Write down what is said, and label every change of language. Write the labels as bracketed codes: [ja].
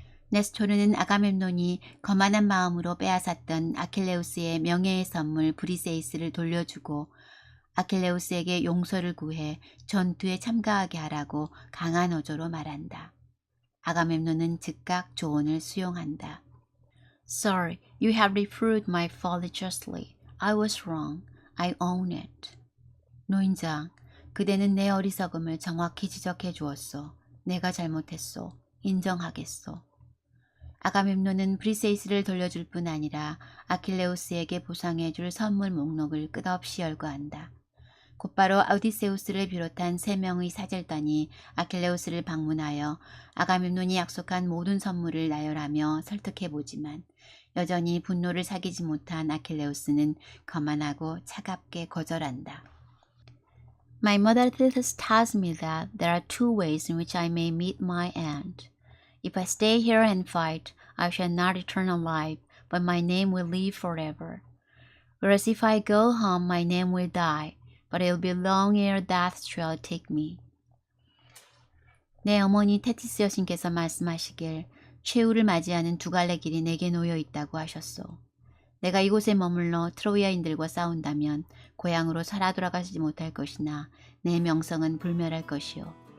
[ko] 네스토르는 아가멤논이 거만한 마음으로 빼앗았던 아킬레우스의 명예의 선물 브리세이스를 돌려주고 아킬레우스에게 용서를 구해 전투에 참가하게 하라고 강한 어조로 말한다. 아가멤논은 즉각 조언을 수용한다. [en] Sir, you have reproved my folly justly. I was wrong. I own it. [ko] 노인장, 그대는 내 어리석음을 정확히 지적해 주었소. 내가 잘못했소. 인정하겠소. 아가멤논은 브리세이스를 돌려줄 뿐 아니라 아킬레우스에게 보상해 줄 선물 목록을 끝없이 열거한다. 곧바로 오디세우스를 비롯한 3명의 사절단이 아킬레우스를 방문하여 아가멤논이 약속한 모든 선물을 나열하며 설득해보지만 여전히 분노를 사귀지 못한 아킬레우스는 거만하고 차갑게 거절한다. [en] My mother tells me that there are 2 ways in which I may meet my end. If I stay here and fight, I shall not return alive, but my name will live forever. Whereas if I go home, my name will die, but it will be long ere death shall take me. [ko] 내 어머니 테티스 여신께서 말씀하시길 최후를 맞이하는 2갈래 길이 내게 놓여 있다고 하셨소. 내가 이곳에 머물러 트로이아인들과 싸운다면 고향으로 살아 돌아가지 못할 것이나 내 명성은 불멸할 것이요.